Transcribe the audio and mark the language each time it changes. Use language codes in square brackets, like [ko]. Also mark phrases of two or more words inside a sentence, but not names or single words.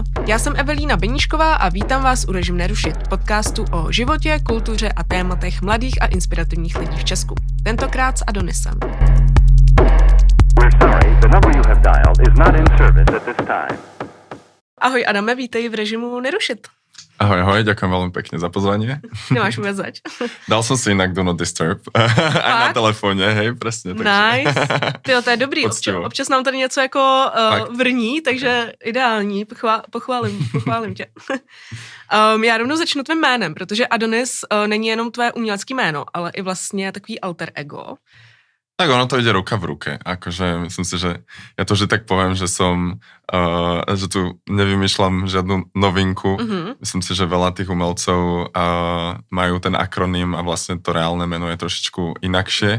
[cs] Já jsem Evelína Beníšková a vítám vás u Režim nerušit, podcastu o životě, kultuře a tématech mladých a inspirativních lidí v Česku. Tentokrát s Adonisem. Ahoj Adame, vítej v Režimu nerušit. [sk] Ahoj, ďakujem veľmi pekne za pozvanie. Nemáš vôbec zač. Dal som si inak [en] Do Not Disturb. [sk] Aj na telefóne, hej, presne. Nice. [cs] Tyjo, to je dobrý. Občas nám tady něco jako vrní, takže ideální. Pochválím tě. Já rovnou začnu tvým jménem, protože Adonis není jenom tvé umělecké jméno, ale i vlastně takový alter ego. [sk] Tak ono to ide ruka v ruke, akože myslím si, že ja to vždy tak poviem, že že tu nevymýšľam žiadnu novinku. Myslím si, že veľa tých umelcov majú ten akroným a vlastne to reálne meno je trošičku inakšie.